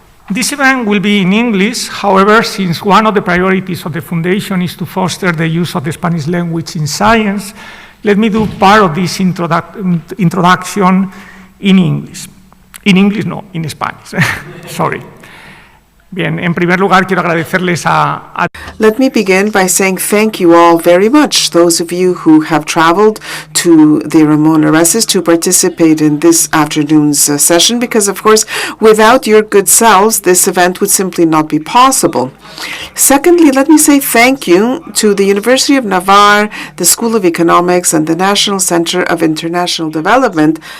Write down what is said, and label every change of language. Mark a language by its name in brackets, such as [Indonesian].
[English] This event will be in English. However, since one of the priorities of the Foundation is to foster the use of the Spanish language in science, let me do part of this introduction in English. In Spanish. Sorry. [Spanish] Bien, en primer lugar, quiero agradecerles a... [English] Let me begin by saying thank you all very much, those of you who have traveled to the Ramón Areces to participate in this afternoon's session, because, of course, without your good selves, this event would simply not be possible. Secondly, let me say thank you to the University of Navarre, the School of Economics, and the National Center of International Development.